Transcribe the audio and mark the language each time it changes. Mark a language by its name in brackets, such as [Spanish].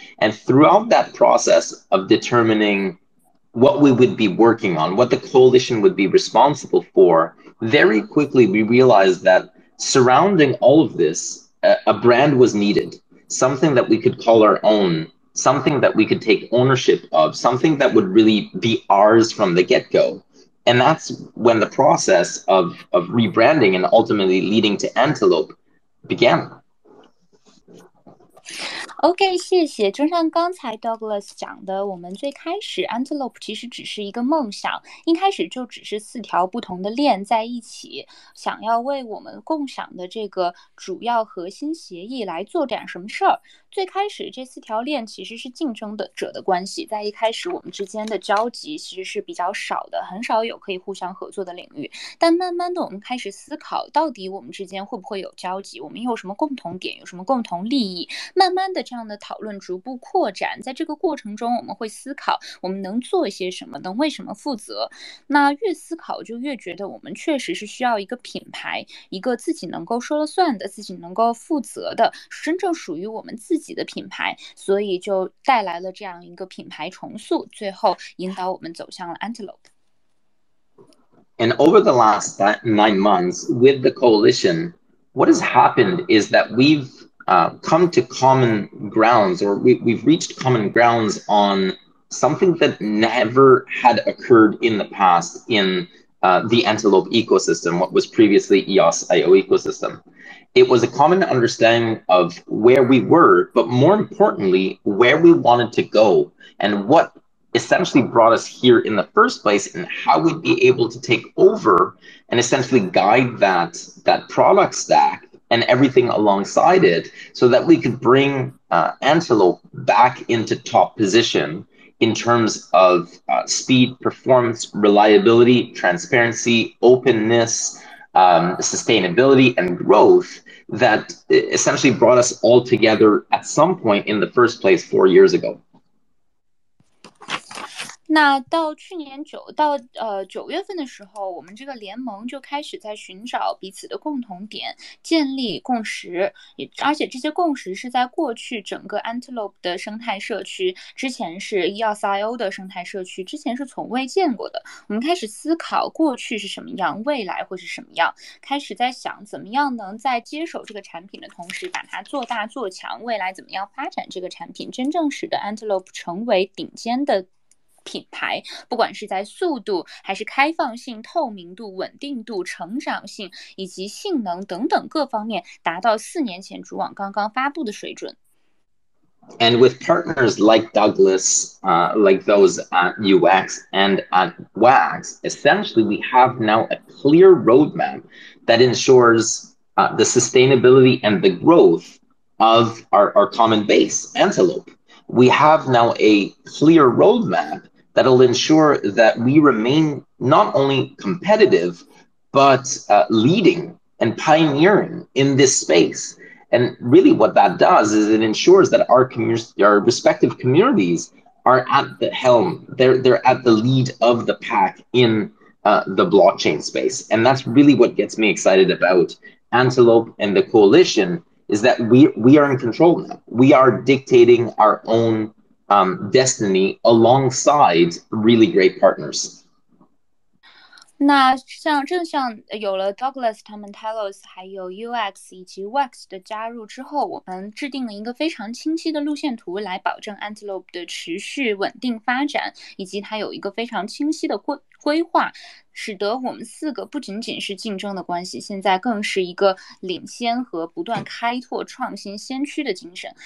[English] And throughout that process of determining what we would be working on, what the coalition would be responsible for, very quickly we realized that surrounding all of this, a brand was needed, something that we could call our own, something that we could take ownership of, something that would really be ours from the get-go. And that's when the process of rebranding and ultimately leading to Antelope began. [Chinese] OK， 谢谢。就像刚才 Douglas 讲的，我们最开始 Antelope 其实只是一个梦想，一开始就只是4条不同的链在一起，想要为我们共享的这个主要核心协议来做点什么事儿。最开始这4条链其实是竞争者的关系，在一开始我们之间的交集其实是比较少的，很少有可以互相合作的领域。但慢慢的我们开始思考，到底我们之间会不会有交集，我们有什么共同点，有什么共同利益。慢慢的这样的讨论逐步扩展，在这个过程中我们会思考我们能做一些什么，能为什么负责。那越思考就越觉得我们确实是需要一个品牌，一个自己能够说了算的，自己能够负责的，真正属于我们自己的品牌，所以就带来了这样一个品牌重塑，最后引导我们走向了 Antelope。 [English] And over the last 9 months with the coalition, what has happened is that we've come to common grounds, or we've reached common grounds on something that never had occurred in the past in the Antelope ecosystem, what was previously EOS IO ecosystem. It was a common understanding of where we were, but more importantly, where we wanted to go and what essentially brought us here in the first place, and how we'd be able to take over and essentially guide that product stack and everything alongside it, so that we could bring Antelope back into top position in terms of speed, performance, reliability, transparency, openness, sustainability, and growth that essentially brought us all together at some point in the first place 4 years ago. [Chinese] 那到去年9月份的时候，我们这个联盟就开始在寻找彼此的共同点，建立共识，而且这些共识是在过去整个 Antelope 的生态社区，之前是 EOS IO 的生态社区，之前是从未见过的。我们开始思考过去是什么样，未来会是什么样，开始在想怎么样能在接手这个产品的同时把它做大做强，未来怎么样发展这个产品，真正使得 Antelope 成为顶尖的品牌，不管是在速度还是开放性、透明度、稳定度、成长性以及性能等等各方面达到4年前主网刚刚发布的水准。 [English] And with partners like Douglas, like those at UX and at WAX, essentially we have now a clear roadmap that ensures the sustainability and the growth of our common base, Antelope. We have now a clear roadmap that'll ensure that we remain not only competitive, but leading and pioneering in this space. And really what that does is it ensures that our respective communities are at the helm. They're at the lead of the pack in the blockchain space. And that's really what gets me excited about Antelope and the coalition, is that we are in control now. We are dictating our own destiny alongside really great partners. [Chinese] 那正像有了 Douglas 他们 Telos 还有 UX 以及 WAX 的加入之后，我们制定了一个非常清晰的路线图，来保证 Antelope 的持续稳定发展，以及它有一个非常清晰的规划，使得我们4个不仅仅是竞争的关系，现在更是一个领先和不断开拓创新先驱的精神。